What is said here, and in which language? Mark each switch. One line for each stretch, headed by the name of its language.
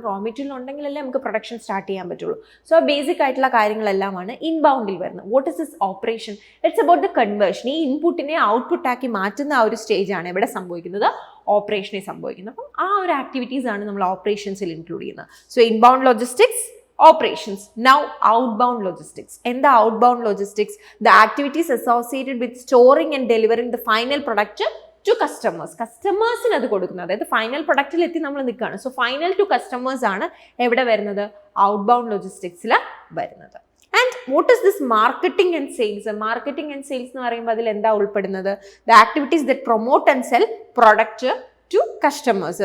Malayalam: കാരണം raw material ഉണ്ടെങ്കിലല്ലേ നമുക്ക് പ്രൊഡക്ഷൻ സ്റ്റാർട്ട് ചെയ്യാൻ പറ്റുള്ളൂ. സോ ബേസിക് ആയിട്ടുള്ള കാര്യങ്ങളെല്ലാമാണ് ഇൻബൗണ്ടിൽ വരുന്നത്.
English: What is this operation? It's about the conversion.
Malayalam: ഈ ഇൻപുട്ടിനെ ഔട്ട്പുട്ടാക്കി മാറ്റുന്ന ആ ഒരു സ്റ്റേജാണ് ഇവിടെ സംഭവിക്കുന്നത്, ഓപ്പറേഷനിൽ സംഭവിക്കുന്നത്. അപ്പം ആ ഒരു ആക്ടിവിറ്റീസ് ആണ് നമ്മൾ ഓപ്പറേഷൻസിൽ ഇൻക്ലൂഡ് ചെയ്യുന്നത്. So inbound logistics, operations.
English: Now outbound logistics. And the outbound logistics, the activities associated with storing and delivering the final product to customers.
Malayalam: Customers-ന് അത് കൊടുക്കുന്നത്, അതായത് ഫൈനൽ പ്രൊഡക്റ്റിൽ എത്തി നമ്മൾ നിൽക്കുകയാണ്. സോ ഫൈനൽ ടു കസ്റ്റമേഴ്സ് ആണ് എവിടെ വരുന്നത്? ഔട്ട്ബൗണ്ട് ലോജിസ്റ്റിക്സിൽ വരുന്നത്.
English: And what is this marketing and sales?
Malayalam: Marketing and sales എന്ന് പറയുമ്പോൾ അതിൽ എന്താ ഉൾപ്പെടുന്നത്?
English: The activities that promote and sell product to customers.